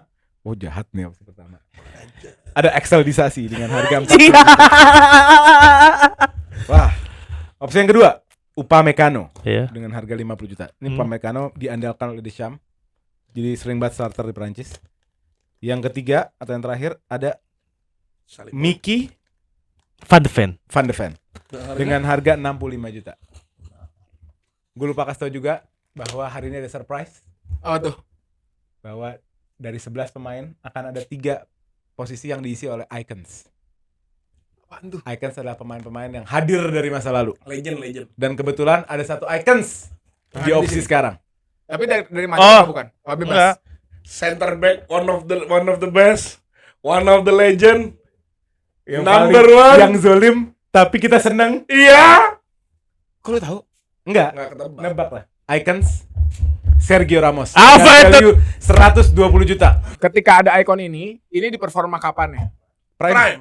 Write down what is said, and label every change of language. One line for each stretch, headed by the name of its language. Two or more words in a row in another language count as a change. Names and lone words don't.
Indonesian: Oh, jahat nih opsi pertama. Ada Exceldisasi dengan harga 40 juta. Wah. Opsi yang kedua, Upamecano Iya. dengan harga 50 juta. Ini Upamecano diandalkan oleh Deschamps. Jadi sering banget starter di Prancis. Yang ketiga atau yang terakhir ada Salib. Mickey Van de Ven. Van de Ven dengan harga 65 juta. Gue lupa kasih tau juga bahwa hari ini ada surprise Oh tuh. bahwa dari 11 pemain akan ada 3 posisi yang diisi oleh Icons. Apaan tuh? Icons adalah pemain-pemain yang hadir dari masa lalu Legend. dan kebetulan ada satu Icons di opsi sekarang. Tapi dari Manchester bukan? Oh, bebas. Enggak.
English: Center back one of the best, one of the legend.
Indonesian: Yang Number paling- one. yang zolim tapi kita seneng. Iya. Kok lu tahu? Enggak, Nggak ketebak. nebak lah. Icons Sergio Ramos. Apa Dengan itu? value 120 juta. Ketika ada ikon ini di performa kapan ya? Prime.